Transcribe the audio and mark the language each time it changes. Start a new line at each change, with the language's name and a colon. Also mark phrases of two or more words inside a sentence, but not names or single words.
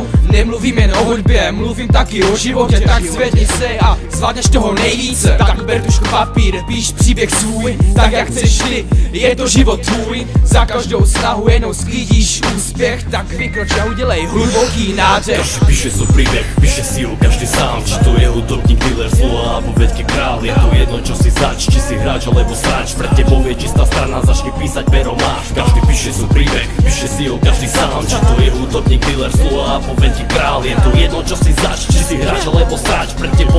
Czech: Nemluvím jen o hudbě, mluvím taky o životě, tak zvedni se a zvládneš toho nejvíce. Tak ber tužku papír, píš příběh svůj, tak jak chceš ty, je to život tvůj. Za každou snahu jenom sklídíš úspěch, tak vykroč a udělej hluboký nádech.
Slovak: Každý píše svoj príbeh, píše si ho každý sám. Či to je hudobník, dealer slova, alebo veľký král. Je to jedno, čo si zač, či si hráč alebo sráč. Pre tebou je čistá strana, začni písať, pero máš. Každý píše svoj príbeh, píše si ho každý sám. Či to je hudobník, dealer slova, alebo veľký král. Je to jedno, čo si zač, či si hráč alebo sráč.